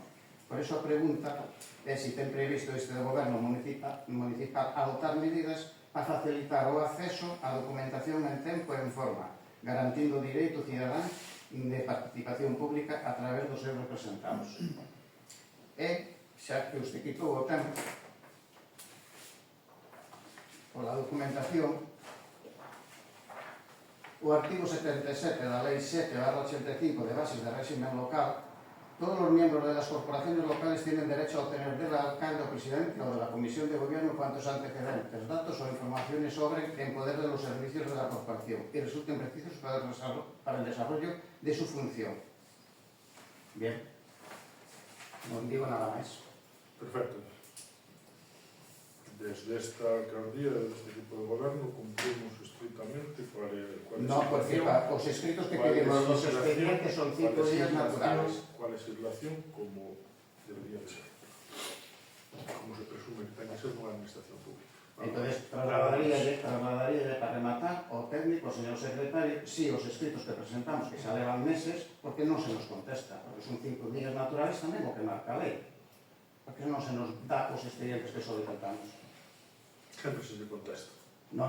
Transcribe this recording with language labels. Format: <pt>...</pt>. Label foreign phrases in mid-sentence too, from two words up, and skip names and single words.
<gl>Por iso a pregunta é se ten previsto este goberno municipal adoptar medidas para facilitar o acceso á documentación en tempo e en forma, garantindo o direito cidadán de participación pública a través dos seus representados. E, xa que usted quitou o tempo, pola documentación, o artigo 77 da Lei 7/85 de bases de régimen local,</gl> <es>todos los miembros de las corporaciones locales tienen derecho a obtener del alcalde o presidente o de la comisión de gobierno cuantos antecedentes, datos o informaciones sobre en poder de los servicios de la corporación y resulten precisos para el desarrollo de su función. Bien, no digo nada más. Perfecto. Desde esta alcaldía, desde este tipo de gobierno, cumplimos estrictamente cuál es No, porque</es> <gl>os escritos</gl> <es>que pedimos los expedientes son 5 días naturales. ¿Cuál es la legislación? Como debería de ser. Como se presume que tenga que ser una administración pública. Entonces,</es> <gl>trasladaría para rematar ao técnico, señor secretario, si os escritos que presentamos, que xa levan meses, porque non se nos contesta, porque son 5 días naturales tamén o que marca a lei. Porque non se nos dá os expedientes que solicitamos. Sempre se lle contesta. Non.</gl>